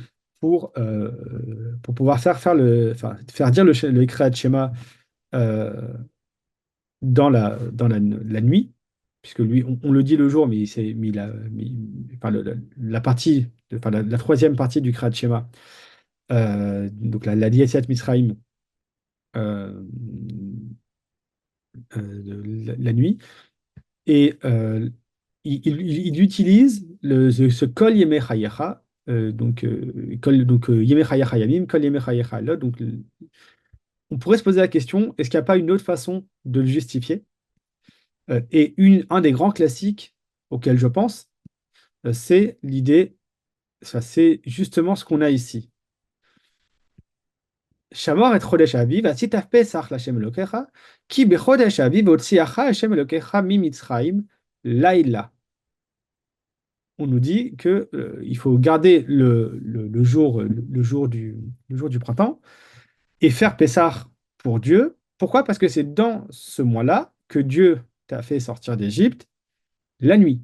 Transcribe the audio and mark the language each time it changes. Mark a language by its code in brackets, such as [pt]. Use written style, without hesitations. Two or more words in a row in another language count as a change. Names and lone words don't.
[fr] pour pouvoir enfin, faire dire le [he] קריאת שמע [fr] euh, dans la nuit, puisque lui, on le dit le jour, mais il, s'est- mais il a, mais enfin, la partie, enfin, la troisième partie du [he] קריאת שמע, [fr] donc la [he] יציאת מצרים, [fr] euh, la nuit. Et il utilise ce [he] כל ימי חייך ימי חייך הימים כל ימי חייך הלילות. [fr] Donc, on pourrait se poser la question, est-ce qu'il n'y a pas une autre façon de le justifier? Et un des grands classiques auxquels je pense, c'est l'idée, ça, c'est justement ce qu'on a ici. [he] שמור את חודש האביב ועשית פסח לה' אלוקיך כי בחודש האביב הוציאך ה' אלוקיך ממצרים לילה. [fr] On nous dit que il faut garder le jour du printemps et faire Pessah pour Dieu. Pourquoi? Parce que c'est dans ce mois-là que Dieu t'a fait sortir d'Égypte la nuit.